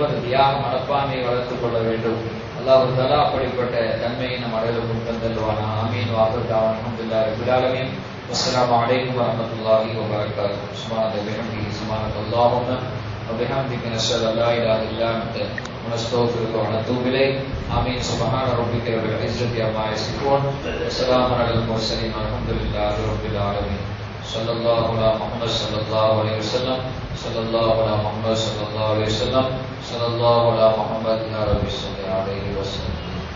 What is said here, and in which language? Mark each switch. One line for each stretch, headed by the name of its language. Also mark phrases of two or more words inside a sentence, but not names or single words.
Tamil: அந்த தியாக மனப்பான்மையை வளர்த்துக் கொள்ள வேண்டும். அல்லாஹ் தஆலா அப்படிப்பட்ட தன்மையை நம் அனைவருக்கும் தந்தல்வானா. ஆமீன்.
Arabic: وآخر دعوانا الحمد لله رب العالمين والسلام عليكم ورحمة الله وبركاته. سبحان الله وبحمده سبحانك اللهم وبحمدك نشهد أن لا إله إلا أنت ونستغفرك ونتوب إليك. آمين. سبحان ربك رب العزة عما يصفون وسلام على المرسلين والحمد لله رب العالمين. صلى الله على محمد صلى الله عليه وسلم. صلى الله على محمد صلى الله عليه وسلم. صلى الله على محمد يا رب صل عليه وسلم.